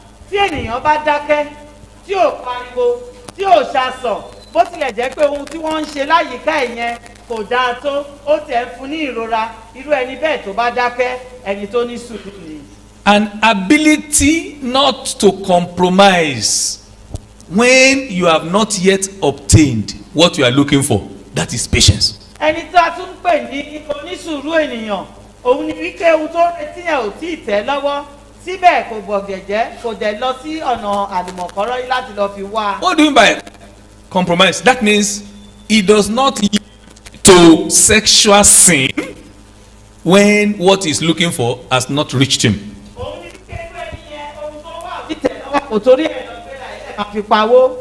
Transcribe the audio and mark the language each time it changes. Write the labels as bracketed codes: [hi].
[yo] tí ènìyàn bá dákẹ́ tí ò pariwo tí ò ṣàṣọ bó tilẹ̀ jẹ́ pé ohun tí wọ́n ń ṣe láyìíká ìyẹn kò dáa tó ó tẹ̀ ń fún ní ìrora irú ẹni bẹ́ẹ̀ tó bá dákẹ́ ẹni tó ní sùúrù ni. [en] An ability not to compromise when you have not yet obtained what you are looking for, that is patience. [yo] ẹni tí a tún pè ní onísùúrù ènìyàn òun ni wípé ohun tó retí yẹn ò tí ì tẹ́ lọ́wọ́ síbẹ̀ kò gbọ̀gẹ̀jẹ́ kò dẹ̀ lọ sí ọ̀nà àlùmọ̀kọ́rọ́ yìí láti lọ fi wá. [en] What do you mean by compromise? That means he does not yield to sexual sin when what he's looking for has not reached him. [yo] òun ni wípé ẹni yẹn ohun tó wà ò tí ì tẹ́ lọ́wọ́ kò torí ẹ̀ lọ gbéra ẹ̀ máa fi pawó.